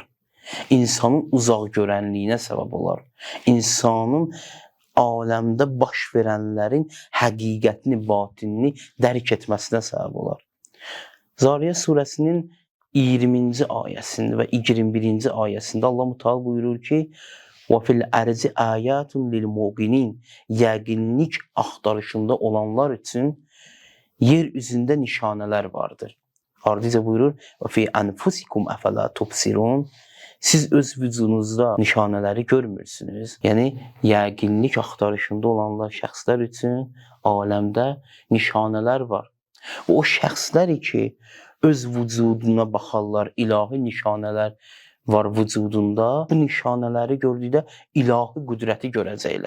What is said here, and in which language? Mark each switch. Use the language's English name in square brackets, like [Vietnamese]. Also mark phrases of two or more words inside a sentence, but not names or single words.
[Azerbaijani] İnsanın uzaq görənliyinə səbəb olar. İnsanın aləmdə baş verənlərin həqiqətini, batinini dərk etməsinə səbəb olar. Zariyyə surəsinin 20-ci ayəsində və 21-ci ayəsində Allah Müteala buyurur ki, [Arabic] وَفِي الْأَرْزِ آيَاتٌ لِلْمُوقِنِينَ [Azerbaijani] Yəqinlik axtarışında olanlar üçün yer üzündə nişanələr vardır. Ardınca buyurur [Arabic] وَفِي أَنْفُسِكُمْ أَفَلَا تُبْصِرُونَ [Azerbaijani] Siz öz vücudunuzda nişanələri görmürsünüz. Yəni, yəqinlik axtarışında olanlar şəxslər üçün aləmdə nişanələr var. O şəxslər ki, öz vücuduna baxarlar, ilahi nişanələr var vücudunda, bu nişanələri gördükdə ilahi qüdrəti görəcəklər.